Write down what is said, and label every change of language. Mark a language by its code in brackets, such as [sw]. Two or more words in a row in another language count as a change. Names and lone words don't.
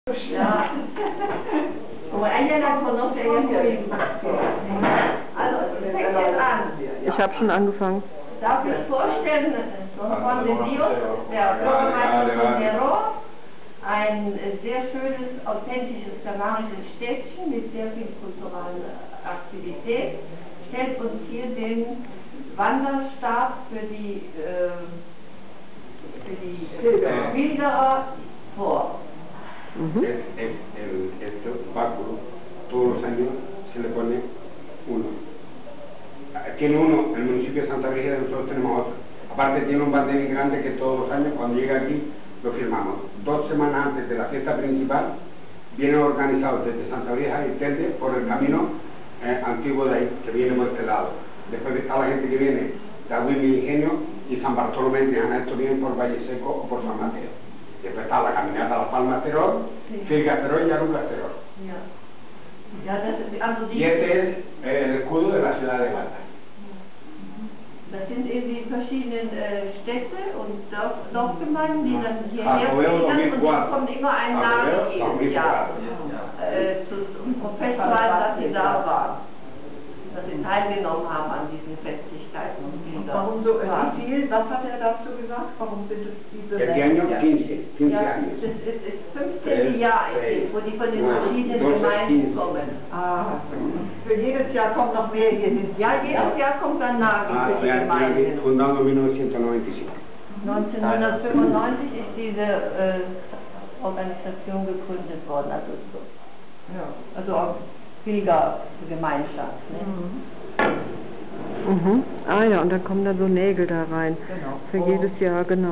[de] Ja. [es] Aber ella conoce ella muy bien. [de] Also, es fängt jetzt an. Ich habe schon angefangen. Darf ich vorstellen, Don Juan de Dios, der Bürgermeister von Neró, ein sehr schönes, authentisches kanarisches Städtchen mit sehr viel kultureller Aktivität, stellt uns hier den Wanderstab für die Pilgerer vor. [es] Este báculo, todos los años se le pone uno. Tiene uno, el municipio de Santa Brígida, nosotros tenemos otro. Aparte tiene un banderín grande que todos los años cuando llega aquí lo firmamos. 2 semanas antes de la fiesta principal vienen organizados desde Santa Brígida y Telde por el camino antiguo de ahí, que viene por este lado. Después está la gente que viene de Agüimi Ingenio y San Bartolomé de Triana, esto viene por Valle Seco o por San Mateo. Después está la caminata a Las Palmas Terol, Filgas Terol y Arucas Terol. Y este es el escudo de la ciudad de Guadalajara. [de] Das sind eben die verschiedenen Städte und Dorfgemeinden, die dann hierher ziehen, und es kommt immer ein Name jedes Jahr zum Festhalten, dass sie da waren, dass sie teilgenommen haben an diesen Festlichkeiten. Warum so viel? Was hat er dazu gesagt? Warum sind es diese [es] Este año 15 [de] ja, [es] años. [de] das ist 15. Jahr, wo die von den verschiedenen Gemeinden kommen. Ah, für jedes Jahr kommt noch mehr hier hin. Ja, jedes Jahr kommt ein Navi für die Gemeinden. [es] Fundado en 1995. [de] 1995 ist diese Organisation gegründet worden, also auch Pilgergemeinschaft. Ne? Ah ja, und dann kommen da so Nägel da rein. Genau. Für jedes Jahr, genau.